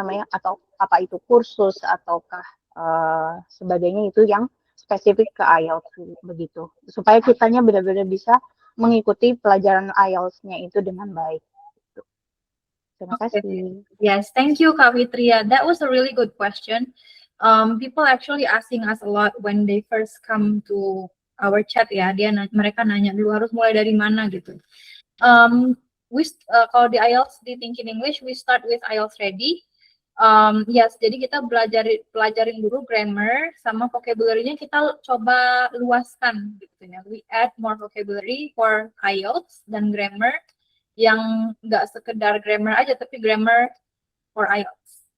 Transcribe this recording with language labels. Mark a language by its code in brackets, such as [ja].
[id] atau apa itu kursus ataukah sebagainya itu yang spesifik ke IELTS begitu, supaya kitanya benar-benar bisa mengikuti pelajaran IELTS-nya itu dengan baik. Terima kasih. [en] Yes, thank you, Kak Fitria. That was a really good question. People actually asking us a lot when they first come to our chat ya. [id] Mereka nanya dulu harus mulai dari mana gitu. Kalau di IELTS di [en] Thinking English, we start with IELTS Ready. [id] Yes, jadi kita pelajarin dulu grammar sama vocabulary-nya kita coba luaskan gitu ya. [en] We add more vocabulary for IELTS [id] dan [en] grammar [id] yang nggak sekedar grammar aja, tapi [en] grammar for IELTS.